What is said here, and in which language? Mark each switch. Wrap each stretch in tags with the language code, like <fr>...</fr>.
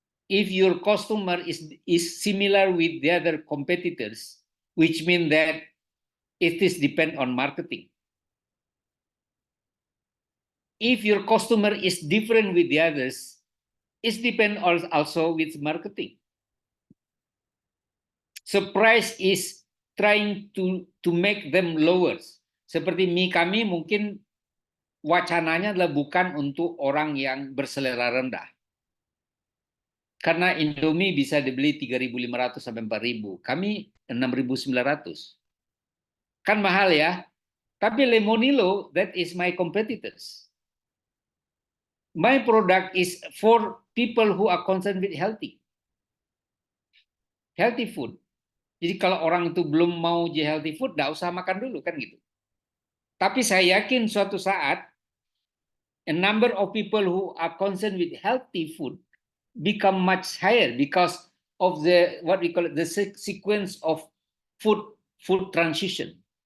<en>If your customer is similar with the other competitors, which means that it is depend on marketing. If your customer is different with the others, it depend also with marketing. So price is trying to make them lower.</en> <id>Seperti mie kami mungkin wacananya adalah bukan untuk orang yang berselera rendah. Karena Indomie bisa dibeli 3.500 sampai 4.000. Kami 6.900. Kan mahal ya. Tapi Lemonilo,</id> <en>that is my competitors. My product is for people who are concerned with healthy food.</en> <id>Jadi kalau orang itu belum mau healthy food, nggak usah makan dulu kan gitu. Tapi saya yakin suatu saat</id> <en>a number of people who are concerned with healthy food become much higher because of the what we call it, the sequence of food transition.</en>